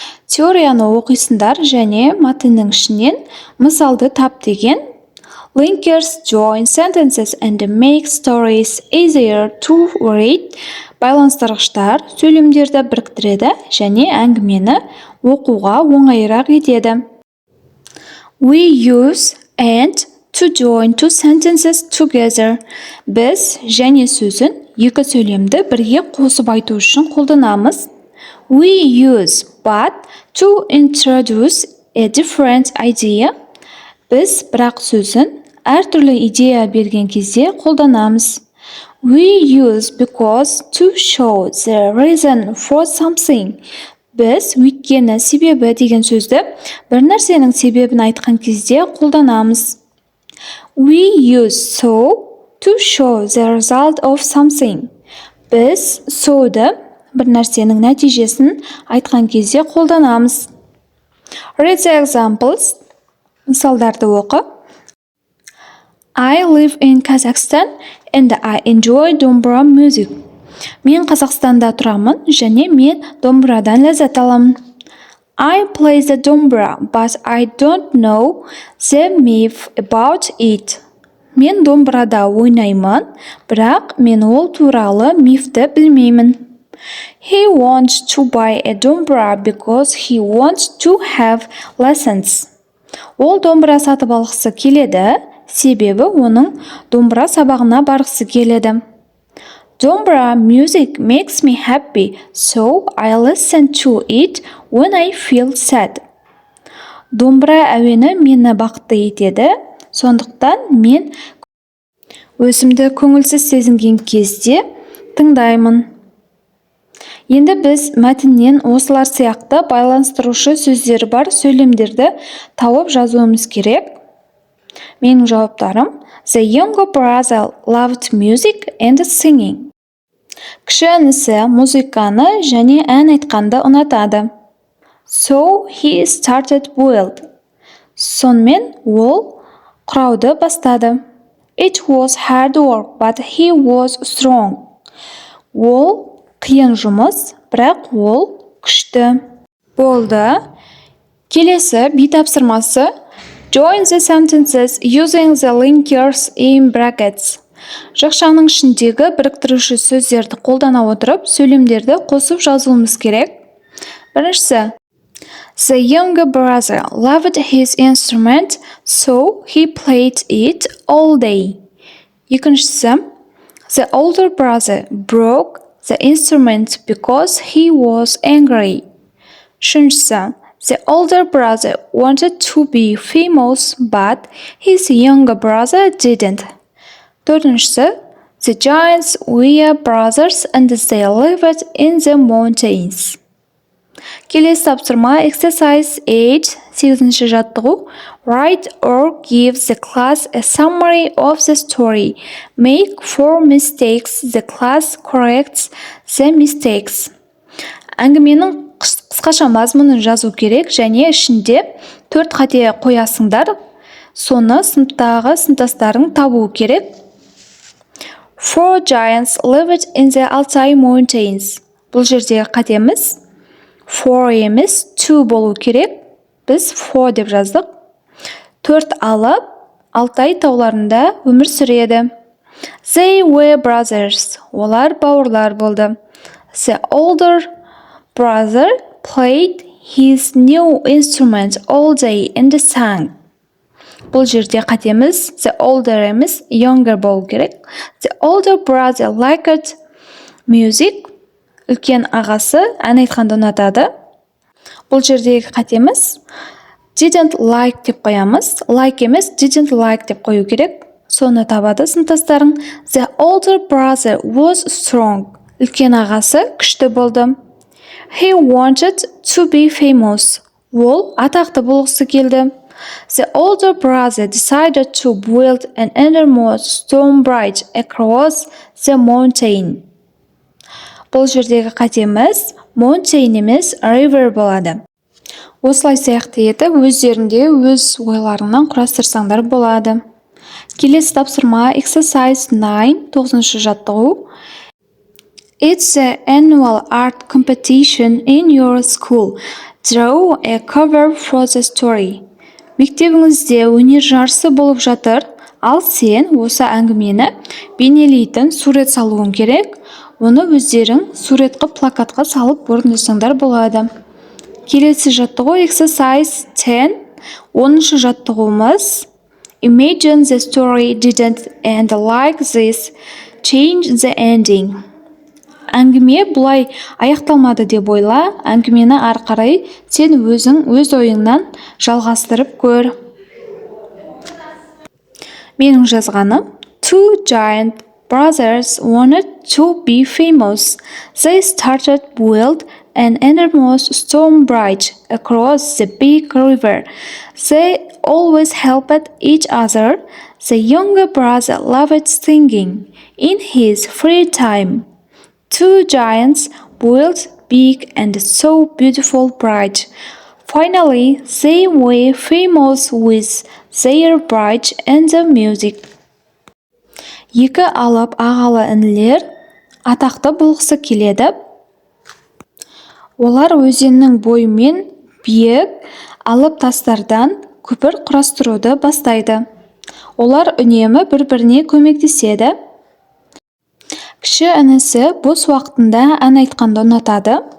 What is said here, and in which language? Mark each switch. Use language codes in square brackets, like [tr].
[kk] Теорияны оқисыңдар және мәтіннің ішінен мысалды тап деген. [en] Linkers join sentences and make stories easier to read. [kk] Байланыстырғыштар сөйлемдерді біріктіреді және әңгімені оқуға оңайырақ етеді. [en] We use and to join two sentences together. [kk] Біз және сөзін екі сөйлемді бірге қосып айту үшін қолданамыз. [en] We use but to introduce a different idea. [kk] Біз бірақ сөзін әртүрлі идея берген кезде қолданамыз. [en] We use because to show the reason for something. [kk] Біз өйткені себебі деген сөзді бір нәрсенің себебін айтқан кезде қолданамыз. [en] We use so to show the result of something. [kk] Біз so'ды бір нәрсенің нәтижесін айтқан кезде қолданамыз. [en] Read the examples. [kk] Мысалдарды оқы. [en] I live in Kazakhstan and I enjoy домбыра music. [kk] Мен Қазақстанда тұрамын және мен домбырадан ләззат аламын. [en] I play the домбыра, but I don't know the myth about it. [kk] Мен домбырада ойнаймын, бірақ мен ол туралы мифті білмеймін. [en] He wants to buy a домбыра because he wants to have lessons. [kk] Ол домбыра сатып алғысы келеді, себебі оның домбыра сабағына барғысы келеді. [en] Домбыра music makes me happy, so I listen to it when I feel sad. [kk] Домбыра әуені мені бақытты етеді, сондықтан мен өзімді көңілсіз сезінген кезде тыңдаймын. Енді біз мәтіннен осылар сияқты байланыстырушы сөздері бар сөйлемдерді тауып жазуымыз керек. Менің жауаптарым: [en] The younger brother loved music and singing. [kk] Кіші інісі музыканы және ән айтқанды ұнатады. [en] So he started build. [kk] Сонымен ол құрауды бастады. [en] It was hard work, but he was strong. [kk] Ол қиын жұмыс, бірақ ол күшті болды. Келесі B тапсырмасы. [en] Join the sentences using the linkers in brackets. [kk] Жақшаның ішіндегі біріктіруші сөздерді қолдана отырып, сөйлемдерді қосып жазуымыз керек. Біріншісі. [en] The younger brother loved his instrument, so he played it all day. [kk] Екіншісі. [en] The older brother broke the instrument because he was angry. [kk] Үшіншісі. [en] The older brother wanted to be famous, but his younger brother didn't. [kk] Төртіншісі. [en] The giants were brothers and they lived in the mountains. [kk] Келесі тапсырма exercise 8, 8-ші жаттығу. [en] Write or give the class a summary of the story. Make 4 mistakes. The class corrects the mistakes. [kk] Әңгіменің қысқаша мазмұнын жазу керек және ішінде 4 қате қоясыңдар. Соны сыныптағы сыныптастарың табуы керек. [en] 4 giants lived in the Altai mountains. [kk] Бұл жердегі қатеміз 4 емес 2 болу керек. Біз 4 деп жаздық. 4 алып, Алтай тауларында өмір сүреді. [en] They were brothers. [kk] Олар бауырлар болды. [en] The older brother played his new instrument all day and sang. [kk] Бұл жерде қатеміз the older емес younger болу керек. [en] The older brother liked music. [kk] Үлкен ағасы ән айтқанды ұнатады. Бұл жердегі қатеміз didn't like деп қоямыз. Like емес didn't like деп қою керек. Соны табады сыныптастарың. [en] The older brother was strong. [kk] Үлкен ағасы күшті болды. [en] He wanted to be famous. [kk] Ол атақты болғысы келді. [en] The older brother decided to build an innermost stone bridge across the mountain. [kk] Бұл жердегі қатеміз mountain емес river болады. Осылай сияқты етіп, өздерінде өз ойларыңнан құрастырсаңдар болады. Келесі тапсырма exercise 9, 9-шы жаттығу. [en] It's the annual art competition in your school. Draw a cover for the story. [kk] Мектебіңізде өнер жарысы болып жатыр, ал сен осы әңгімені бейнелейтін сурет салуың керек. Оны өздерің суретқа плакатқа салып орындасаңдар болады. Келесі жаттығу exercise 10, 10-шы жаттығуымыз. [en] Imagine the story didn't end like this. Change the ending. [kk] Әңгіме бұлай аяқталмады деп ойла, әңгімені ары қарай сен өзің өз ойыңнан жалғастырып көр. Менің жазғаным: [en] Two giant brothers wanted to be famous. They started build an enormous stone bridge across the big river. They always helped each other. The younger brother loved singing in his free time. Two giants built big and so beautiful bridge. Finally, they were famous with their bridge and the music. [kk] Екі алып ағалы інілер атақты болғысы келеді. Олар өзеннің бойымен биік алып тастардан көпір құрастыруды бастайды. Олар үнемі бір-біріне көмектеседі. Кіші інісі бос уақытында ән айтқанды ұнатады.